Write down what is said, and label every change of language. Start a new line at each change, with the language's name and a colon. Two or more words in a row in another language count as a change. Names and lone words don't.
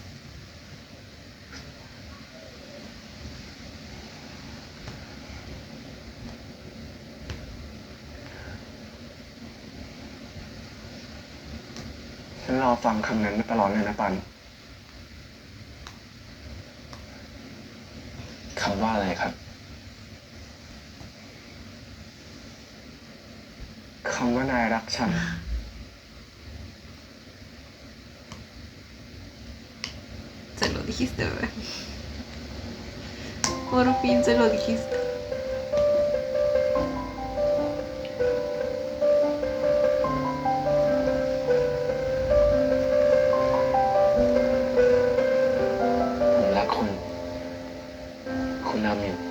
Thai: ฉันรอฟังคำนั้นมาตลอดเลยนะปันคำว่าอะไรครับคำว่านายรักฉัน
Spanish: Se lo dijiste, bebé. Por fin se lo dijiste. Con la miel.